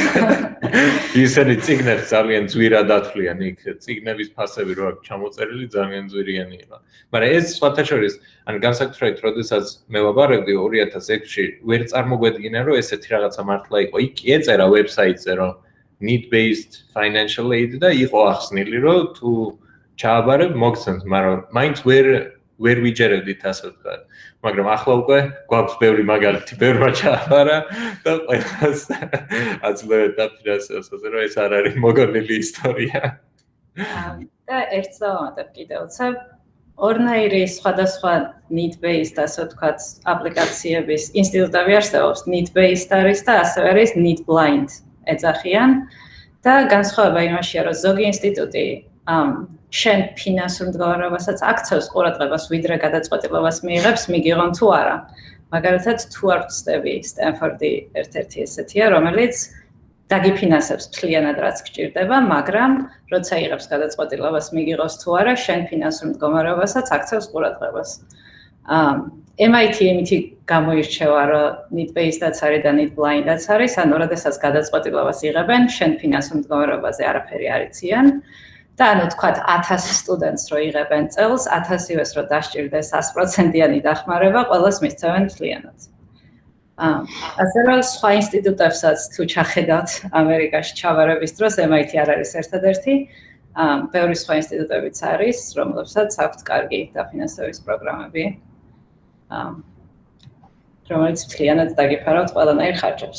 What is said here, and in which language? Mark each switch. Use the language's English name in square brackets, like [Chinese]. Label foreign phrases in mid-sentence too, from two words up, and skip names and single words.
[Georgian] ისინი წიგნებს ძალიან ძვირად ათვლიან იქ, წიგნების ფასები რო აქვს ჩამოწერილი, ძალიან ძვირიანი იყო. მაგრამ ეს სხვათა შორის, ან განსაკუთრებით, როდესაც მე ვაბარებდი 2006-ში, ვერ წარმოგვედგინა, რომ ესეთი რაღაცა მართლა იყო. იქ ეწერა ვებსაიტზე, რომ [English] need-based financial aid [Georgian] და იყო ახსნილი, რომ თუ ჩააბარებ, მოგცემთ, მაგრამ მაინც ვერ ვიჯერებდით ასე ვთქვათ. მაგრამ ახლა უკვე გვაქვს ბევრი მაგალითი, ბევრმა ჩააბარა და ყველას აძლევთ დაფინანსებას, რომ ეს არ არის მოგონილი ისტორია. და ერთს დავამატებ კიდევ უცებ, ორნაირი სხვადასხვა need-based, ასე ვთქვათ, აპლიკაციების ინსტიტუტები არსებობს, need-based არის და ასევე არის need-blind ეძახიან და განსხვავება იმაშია, რომ ზოგი ინსტიტუტი შენ ფინანსურ მდგომარეობასაც აქცევს ყურადღებას, ვიდრე გადაწყვეტილებას მიიღებს, მიგიღონ თუ არა. მაგალითად, თუ არ ვწდები, სტენფორდი ერთ-ერთი ესეთია, რომელიც დაგიფინანსებს მთლიანად რაც გჭირდება, მაგრამ როცა იღებს გადაწყვეტილებას, მიგიღოს თუ არა, შენ ფინანსურ მდგომარეობასაც აქცევს ყურადღებას. MIT იმითი გამოირჩევა, რომ need-based-დაც არის და need-blind-დაც არის, ანუ როდესაც გადაწყვეტილებას იღებენ, შენ ფინანსურ მდგომარეობაზე არაფერი არ იციან. და ანუ თქვათ 1000 სტუდენტს რო იღებენ წელს, 1000-ივეს რო დასჭირდეს 100%-იანი დახმარება, ყველას მისცემენ მთლიანად. ასე რომ სხვა ინსტიტუტებსაც თუ ჩახედავთ ამერიკაში ჩავარების დროს, MIT არ არის ერთადერთი, ბევრი სხვა ინსტიტუტებიც არის, რომლებსაც აქვთ კარგი დაფინანსების პროგრამები, რომელიც მთლიანად დაგიფარავთ ყველანაირ ხარჯებს.